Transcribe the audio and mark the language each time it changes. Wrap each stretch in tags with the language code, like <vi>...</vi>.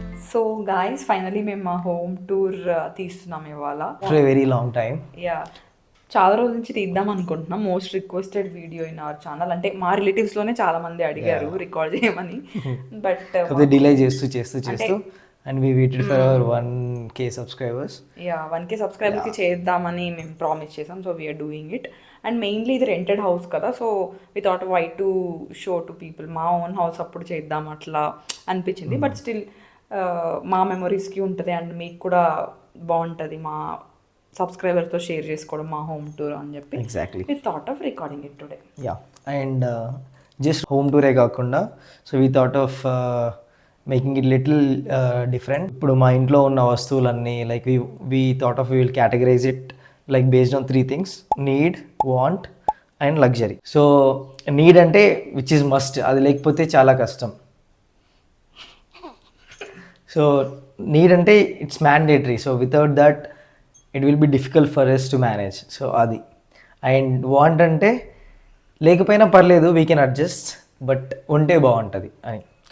<te>So guys finally మేము మా home tour తీస్తున్నాం ఇవాళ.</te> <en>After a very long time.</en> <te>Yeah చాలా రోజుల నుంచి తీద్దాం అనుకుంటున్నాం.</te> <en>Most requested video in our channel.</en> <te>అంటే మా రిలేటివ్స్లోనే చాలా మంది అడిగారు రికార్డ్ చేయమని.</te> <en>but</en> <te>కాకపోతే డిలే చేస్తూ</te> <en>and we waited for our 1K subscribers.</en> <te>Yeah 1K సబ్స్క్రైబర్కి చేద్దామని మేము ప్రామిస్ చేసాం.</te> <en>So we're doing it.</en> <te>And mainly ఇది రెంటెడ్ హౌస్ కదా,</te> <en>so we thought why to show to people</en> <te>మా ఓన్ హౌస్ అప్పుడు చేద్దాం అట్లా అనిపించింది. బట్ స్టిల్ మా మెమొరీస్కి ఉంటుంది అండ్ మీకు కూడా బాగుంటుంది మా సబ్స్క్రైబర్తో షేర్ చేసుకోవడం మా హోమ్ టూర్ అని చెప్పి</te> <en>Exactly. We thought of recording it today. Yeah. And just home tour కాకుండా so we thought of making it little different.</en> <te>ఇప్పుడు మా ఇంట్లో ఉన్న వస్తువులన్నీ</te> <en>like we thought of we will categorize it like based on 3 things: need, want and luxury.</en> <te>So need అంటే</te> <en>which is must,</en> <te>అది లేకపోతే చాలా కష్టం.</te> <en>So need అంటే it's mandatory, so without that it will be difficult for us to manage. So అది.</en> <te>And want అంటే లేకపోయినా పర్లేదు,</te> <en>we can adjust,</en> <te>బట్ ఉంటే బాగుంటుంది అని.</te>